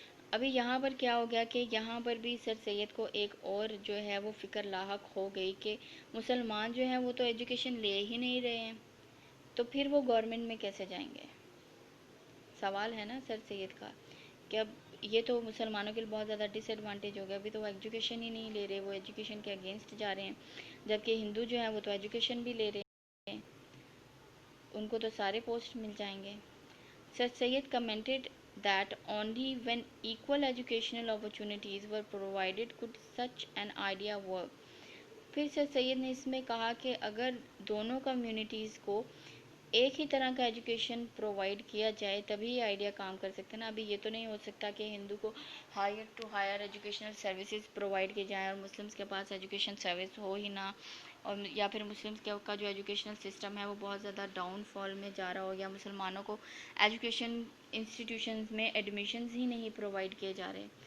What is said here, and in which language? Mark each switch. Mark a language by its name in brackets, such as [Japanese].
[Urdu] ابھی یہاں پر کیا ہو گیا کہ یہاں پر بھی سر سید کو ایک اور جو ہے وہ فکر لاحق ہو گئی کہ مسلمان جو ہیں وہ تو ایجوکیشن لے ہی نہیں رہے ہیں تو پھر وہ گورنمنٹ میں کیسے جائیں گے؟ سوال ہے نا سر سید کا کہ اب یہ تو مسلمانوں کے لیے بہت زیادہ ڈس ایڈوانٹیج ہو گیا. ابھی تو وہ ایجوکیشن ہی نہیں لے رہے, وہ ایجوکیشن کے اگینسٹ جا رہے ہیں, جبکہ ہندو جو ہیں وہ تو ایجوکیشن بھی لے رہے ہیں, ان کو تو سارے پوسٹ مل جائیں گے. [English] Sir Syed commented that only when equal educational opportunities were provided could such an idea work. [Urdu] پھر سر سید نے اس میں کہا کہ اگر دونوں کمیونٹیز کو ایک ہی طرح کا ایجوکیشن پرووائڈ کیا جائے تبھی یہ آئیڈیا کام کر سکتے ہیں نا. ابھی یہ تو نہیں ہو سکتا کہ ہندو کو higher to higher educational services provide کی جائیں اور مسلمس کے پاس ایجوکیشن سروس ہو ہی نہ, اور یا پھر مسلمس کا جو ایجوکیشنل سسٹم ہے وہ بہت زیادہ ڈاؤن فال میں جا رہا ہو, یا مسلمانوں کو ایجوکیشن انسٹیٹیوشنز میں ایڈمیشنز ہی نہیں پرووائڈ کیے جا رہے.